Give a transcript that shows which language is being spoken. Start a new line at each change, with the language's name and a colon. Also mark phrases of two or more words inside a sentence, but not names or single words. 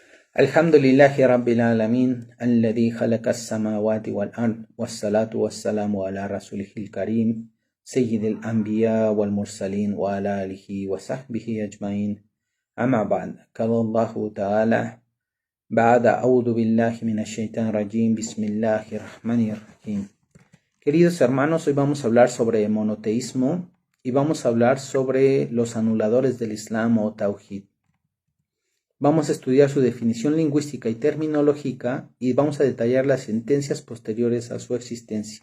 Arabic: الحمد لله رب العالمين، الذي خلق السماوات والأرض، والصلاة والسلام على رسوله الكريم، سيد الأنبياء والمرسلين، وعلى آله وصحبه أجمعين. أما بعد، قال الله تعالى، بعد أعوذ بالله من الشيطان الرجيم، بسم الله الرحمن الرحيم.
Spanish: Queridos hermanos, hoy vamos a hablar sobre monoteísmo y vamos a hablar sobre los anuladores del Islam o Tawhid. Vamos a estudiar su definición lingüística y terminológica y vamos a detallar las sentencias posteriores a su existencia.